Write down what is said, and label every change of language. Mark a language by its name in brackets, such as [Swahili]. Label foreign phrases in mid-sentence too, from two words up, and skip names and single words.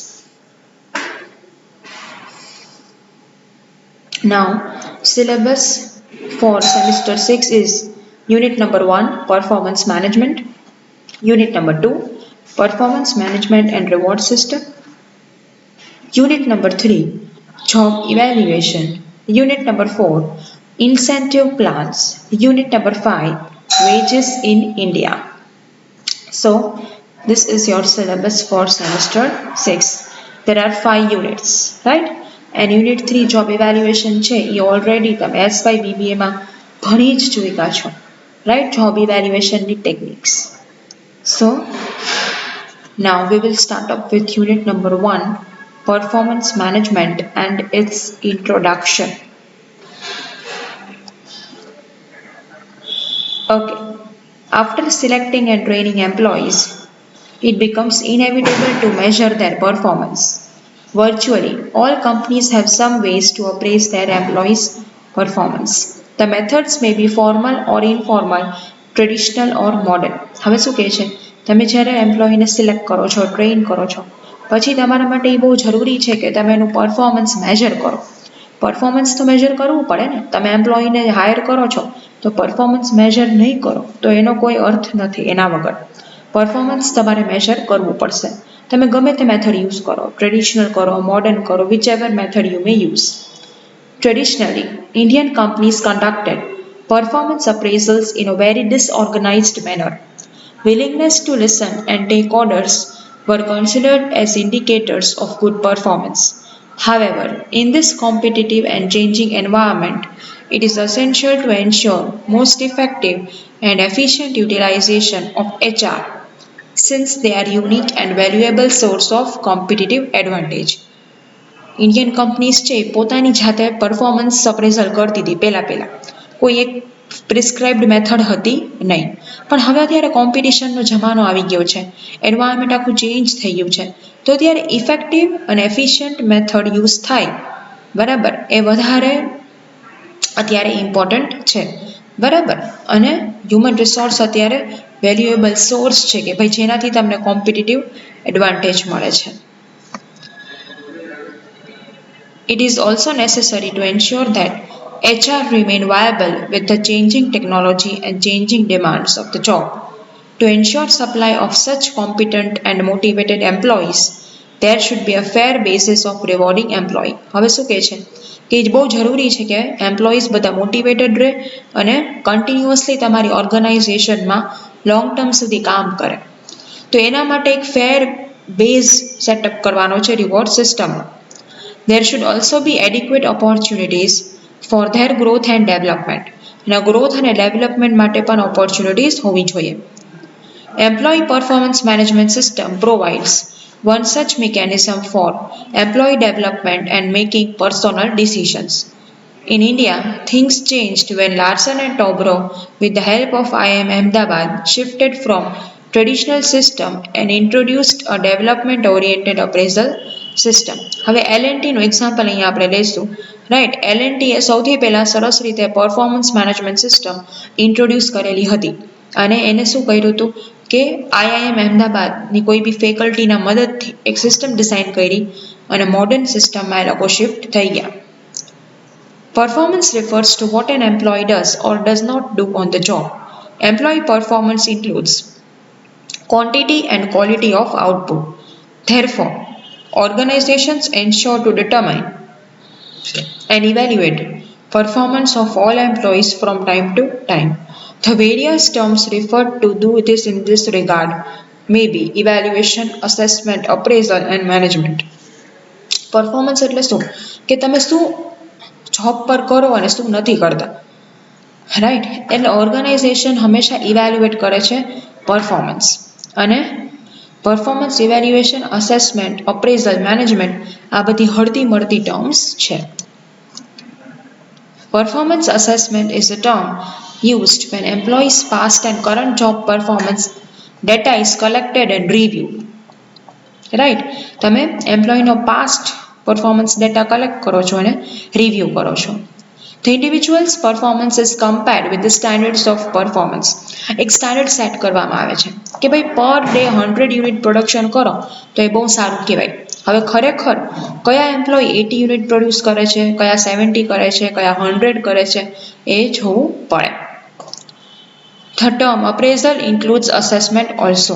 [English] Now, syllabus for semester 6 is unit number 1 performance management, unit number 2 performance management and reward system, unit number 3 job evaluation, unit number 4 incentive plans, unit number 5 wages in India. So, this is your syllabus for semester 6. There are 5 units, right? And unit 3 job evaluation [Gujarati] છે એ ઓલરેડી તમે SY BBA માં ભણી જ ચૂક્યા છો, [English] right? Job evaluation ની techniques. So now we will start up with unit number 1 performance management and its introduction. Okay, after selecting and training employees, it becomes inevitable to measure their performance. Virtually, all companies have some ways to appraise their employees' performance. The methods may be formal or informal, traditional or modern. [Gujarati] હવે શું કહે છે, તમે જ્યારે એમ્પ્લોયીને સિલેક્ટ કરો છો, ટ્રેન કરો છો, પછી તમારા માટે એ બહુ જરૂરી છે કે તમે એનું [English] performance measure [Gujarati] કરો. પરફોર્મન્સ તો મેજર કરવું પડે ને. તમે એમ્પ્લોયીને હાયર કરો છો તો [English] performance measure [Gujarati] નહીં કરો તો એનો કોઈ અર્થ નથી. એના વગર પરફોર્મન્સ તમારે મેજર કરવું પડશે. તમે ગમે તે [English] method use [Gujarati] કરો, ટ્રેડિશનલ કરો, મોડર્ન કરો, [English] whichever method you may use. Traditionally, Indian companies conducted performance appraisals in a very disorganized manner. Willingness to listen and take orders were considered as indicators of good performance. However, in this competitive and changing environment, it is essential to ensure most effective and efficient utilization of HR, since they are unique and valuable source of competitive advantage. Indian companies [Gujarati] છે પોતાની જાતે [English] performance appraisal [Gujarati] કરતી હતી પહેલાં કોઈ એક [English] prescribed method [Gujarati] હતી નહીં. પણ હવે અત્યારે કોમ્પિટિશનનો જમાનો આવી ગયો છે, એન્વાયરમેન્ટ આખું ચેન્જ થઈ ગયું છે, તો અત્યારે ઇફેક્ટિવ અને [English] efficient method use [Gujarati] થાય, બરાબર, એ વધારે અત્યારે ઇમ્પોર્ટન્ટ છે, બરાબર. અને [English] human resource [Gujarati] અત્યારે [English] valuable source [Gujarati] છે કે ભાઈ જેનાથી તમને [English] competitive advantage [Gujarati] મળે છે. [English] It is also necessary to ensure that HR remain viable with the changing technology and changing demands of the job. To ensure supply of such competent and motivated employees, there should be a fair basis of rewarding employee. [Gujarati] હવે શું કહે છે કે બહુ જરૂરી છે કે એમ્પ્લોઈઝ બધા મોટિવેટેડ રહે અને કન્ટિન્યુઅસલી તમારી ઓર્ગેનાઇઝેશનમાં [English] long term [Gujarati] સુધી કામ કરે. તો એના માટે એક [English] fair base setup [Gujarati] કરવાનો છે [English] reward system નો. There should also be adequate opportunities for their growth and development. [Gujarati] અને ગ્રોથ અને ડેવલપમેન્ટ માટે પણ ઓપોર્ચ્યુનિટીઝ હોવી જોઈએ. [English] Employee performance management system provides one such mechanism for employee development and making personal decisions. In India, things changed when Larsen and Toubro, with the help of IIM Ahmedabad, shifted from traditional system and introduced a development-oriented appraisal સિસ્ટમ. [Gujarati] હવે એલએનટીનું એક્ઝામ્પલ અહીંયા આપણે લઈશું, રાઈટ. એલએનટીએ સૌથી પહેલાં સરસ રીતે [English] performance management system introduce [Gujarati] કરેલી હતી અને એને શું કર્યું હતું કે આઈઆઈએમ અહેમદાબાદની કોઈ બી ફેકલ્ટીના મદદથી એક [English] system design [Gujarati] કરી અને [English] modern system માં [Gujarati] એ લોકો શિફ્ટ થઈ ગયા. [English] Performance refers to what an employee does or does not do on the job. Employee performance includes quantity and quality of output. Therefore, Organizations ensure to determine and evaluate performance of all employees from time to time. The various terms referred to do this in this regard may be evaluation, assessment, appraisal and management. [Gujarati] પરફોર્મન્સ એટલે શું કે તમે શું જોબ પર કરો અને શું નથી કરતા, રાઈટ? એટલે ઓર્ગેનાઇઝેશન હંમેશા ઇવેલ્યુએટ કરે છે પરફોર્મન્સ, અને [English] performance evaluation, assessment, appraisal, management [Gujarati] આ બધી હળતી મળતી ટર્મ્સ છે. [English] Performance assessment is a term used when employees' past and current job performance data is collected and reviewed. [Gujarati] રાઈટ, તમે એમ્પ્લોયનો [English] past performance data collect [Gujarati] કરો છો અને રિવ્યૂ કરો છો. [English] The individual's performance is compared with the standards of performance. [Gujarati] એક [English] standard set [Gujarati] કરવામાં આવે છે કે ભાઈ [English] per day 100 unit production [Gujarati] કરો તો એ બહુ સારું કહેવાય. હવે ખરેખર કયા એમ્પ્લોય 80 [English] unit produce [Gujarati] કરે છે, કયા 70 કરે છે, કયા 100 કરે છે એ જોવું પડે. [English] The term appraisal includes assessment also.